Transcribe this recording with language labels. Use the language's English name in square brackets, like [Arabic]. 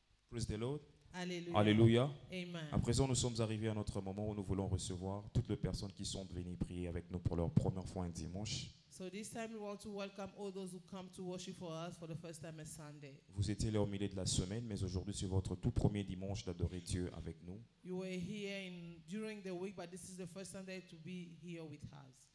[English] Praise the Lord. Alléluia. Alléluia. Amen. [French] À présent, nous sommes arrivés à notre moment où nous voulons recevoir toutes les personnes qui sont venues prier avec nous pour leur première fois un dimanche. [English] So this time we want to welcome all those who come to worship for us for the first time on Sunday. [French] Vous étiez là au milieu de la semaine, mais aujourd'hui c'est votre tout premier dimanche d'adorer Dieu avec nous. [English] You were here during the week, but this is the first Sunday to be here with us.